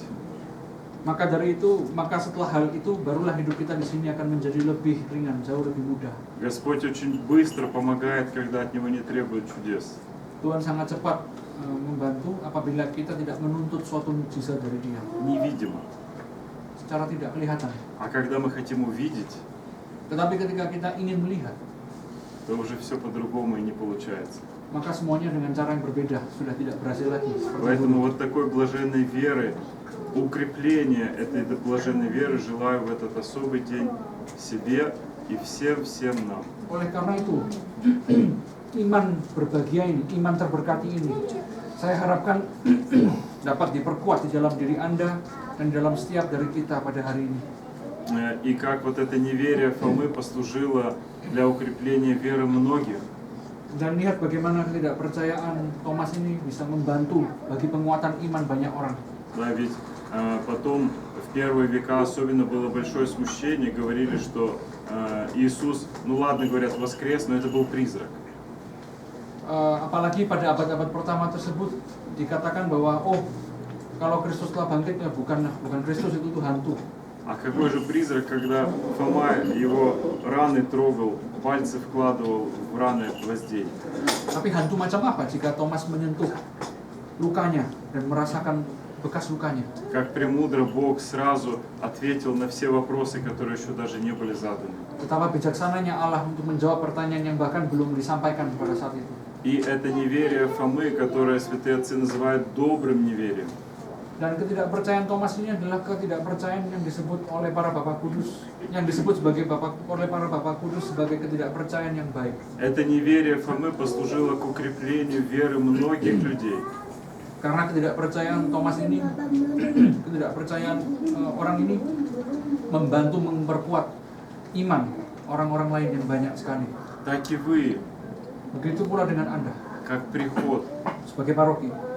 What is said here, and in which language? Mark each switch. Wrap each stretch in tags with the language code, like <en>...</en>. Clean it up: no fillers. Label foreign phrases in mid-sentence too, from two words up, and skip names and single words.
<id>Maka setelah hal itu barulah hidup kita di sini akan menjadi lebih ringan, jauh lebih mudah.</id> <ru>Господь очень быстро помогает, когда от Него не требуют чудес.</ru> <id>Tuhan sangat cepat membantu apabila kita tidak menuntut suatu mukjizat dari Dia</id> <ru>Невидимо.</ru> <id>secara tidak kelihatan.</id> <ru>А когда мы хотим увидеть,</ru> <id>Tetapi ketika kita ingin melihat,</id> <ru>то уже все по-другому и не получается.</ru> <id>maka semuanya dengan cara yang berbeda, sudah tidak berhasil lagi. Seperti</id> <ru>Поэтому</ru> <id>dulu.</id> <ru>вот такой блаженной веры, укрепления этой блаженной веры желаю в этот особый день себе и всем нам.</ru> <id>Oleh karena itu, iman berbahagia ini, iman terberkati ini, saya harapkan dapat diperkuat di dalam diri Anda dan dalam setiap dari kita pada hari ini.</id> <ru>И как вот это неверие Фомы послужило для укрепления веры многих.</ru> <id>Dan lihat bagaimana ketidakpercayaan Thomas ini bisa membantu bagi penguatan iman banyak orang.</id> <ru>Да, ведь потом в первые века особенно было большое смущение, говорили, что Иисус, ну ладно, говорят, воскрес, но это был призрак.</ru> <id>Apalagi pada abad-abad pertama tersebut dikatakan bahwa kalau Kristus telah bangkit ya bukan Kristus, itu hantu.</id> <ru>А какой же призрак, когда Фома его раны трогал, пальцы вкладывал в раны гвоздей?</ru> <id>Tapi hantu macam apa jika Thomas menyentuh lukanya dan merasakan bekas lukanya?</id> <ru>Как премудро Бог сразу ответил на все вопросы, которые еще даже не были заданы.</ru> <id>Betapa bijaksananya Allah untuk menjawab pertanyaan yang bahkan belum disampaikan pada saat itu.</id> <ru>И это неверие Фомы, которое святые отцы называют добрым неверием.</ru> <id>Dan ketidakpercayaan Thomas ini adalah ketidakpercayaan yang disebut oleh para Bapak Kudus, yang disebut oleh para Bapak Kudus sebagai ketidakpercayaan yang baik.</id> <ru>Это неверие Фомы послужило к укреплению веры многих людей.</ru> <id>Karena ketidakpercayaan Thomas ini, ketidakpercayaan orang ini membantu memperkuat iman orang-orang lain yang banyak sekali.</id> <ru>Так и вы,</ru> <id>Begitu pula dengan Anda</id> <ru>как приход,</ru> <id>sebagai paroki.</id>